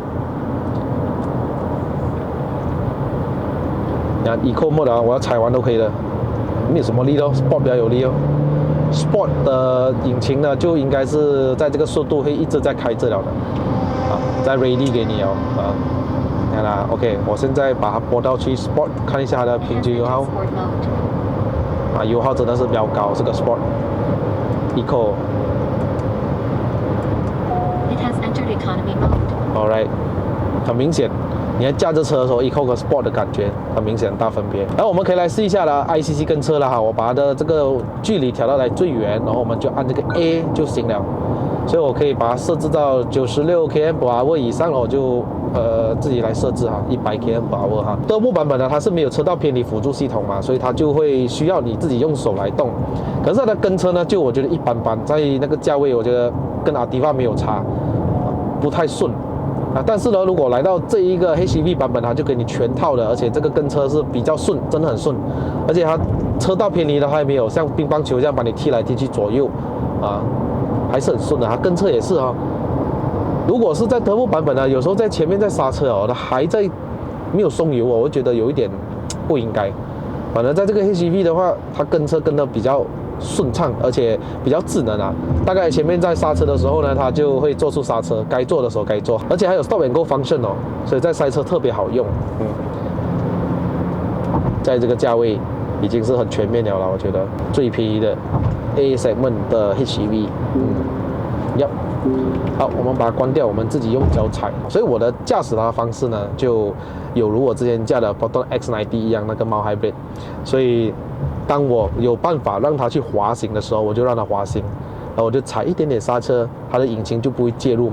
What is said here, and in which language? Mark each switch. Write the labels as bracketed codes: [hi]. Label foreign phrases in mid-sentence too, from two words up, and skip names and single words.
[zh] 你看 [en] Eco Mode [zh] 啊，我要踩完都可以的，沒有什麼力咯 ，Sport 比較有力哦。Sport 的引擎呢，就應該是在這個速度會一直在開着了的，再 ready 給你哦，你看啦 ，OK， 我現在把它撥到去 Sport， 看一下它的平均油耗，油耗真的是比較高，這個 Sport。 [en] It has entered economy mode. Alright， [zh] 很明顯。你在駕着車的時候 ，Eco 和 Sport 的感覺很明顯大分別。然後我們可以來試一下啦 ，ICC 跟車啦哈，我把它的這個距離調到來最遠，然後我們就按這個 A 就行了。所以我可以把它設置到96 km/h 以上，我就自己來設置哈，100 km/h 哈。Turbo 版本呢，它是沒有車道偏離輔助系統嘛，所以它就會需要你自己用手來動。可是它的跟車呢，就我覺得一般般，在那個價位，我覺得跟Ativa沒有差，不太順。但是呢，如果來到這一個 HEV 版本，它就給你全套的，而且這個跟車是比較順，真的很順，而且它車道偏離的還沒有像乒乓球這樣把你踢來踢去左右，還是很順的。它跟車也是哈。如果是在 Turbo 版本呢，有時候在前面在剎車哦，它還在沒有鬆油哦，我覺得有一點不應該。反正在這個 HEV 的話，它跟車跟得比較順暢，而且比較智能啊。大概前面在剎車的時候呢，它就會做出剎車，該做的時候該做，而且還有 [en] Stop and Go function [zh] 哦，所以在塞車特別好用。在這個價位已經是很全面了啦，我覺得最便宜的 [en] A segment [zh] 的 HEV。好，我們把它關掉，我們自己用腳踩。所以我的駕駛它的方式呢，就有如我之前駕的 Proton X90 一樣，那個 Mild Hybrid。所以當我有辦法讓它去滑行的時候，我就讓它滑行，然後我就踩一點點剎車，它的引擎就不會介入嘛。